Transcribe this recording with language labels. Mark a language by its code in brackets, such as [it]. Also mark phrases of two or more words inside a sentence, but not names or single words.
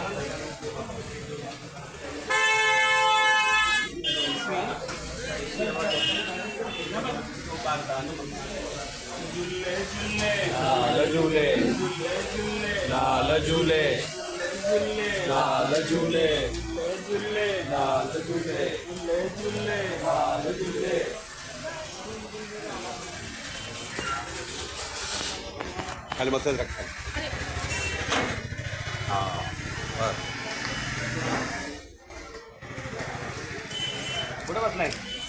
[hi] झूले झूले लाल झूले, झूले झूले लाल झूले, लाल झूले, झूले लाल झूले, झूले लाल झूले. [mr] खाली बसायचं का खाली? हां बरं. कुठे बसलाय?